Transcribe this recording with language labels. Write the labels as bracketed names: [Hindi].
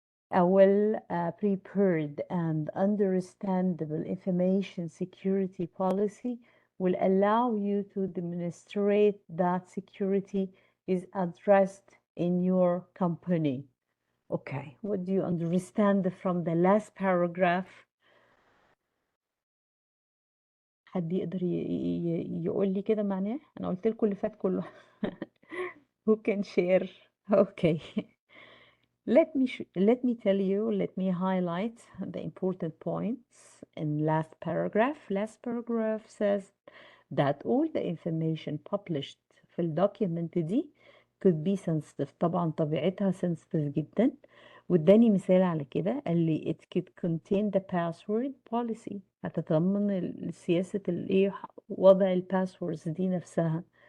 [English] A well-prepared and understandable information security policy will allow you to demonstrate that security is addressed in your company. Okay, what do you understand from the last paragraph? [Arabic] حد يقدر يقول لي كده معناه؟ أنا قلت لكم اللي فات كله. [English] Who can share? Okay. Let me tell you, let me highlight the important points in last paragraph. Last paragraph says that all the information published [Arabic] في الدوكيمنت دي [English] could be sensitive. [Arabic] طبعا طبيعتها sensitive جدا. واداني مثال على كده، قال لي [English] it could contain the password policy. [Arabic] هتتضمن سياسة الايه، وضع الباسوردز دي نفسها.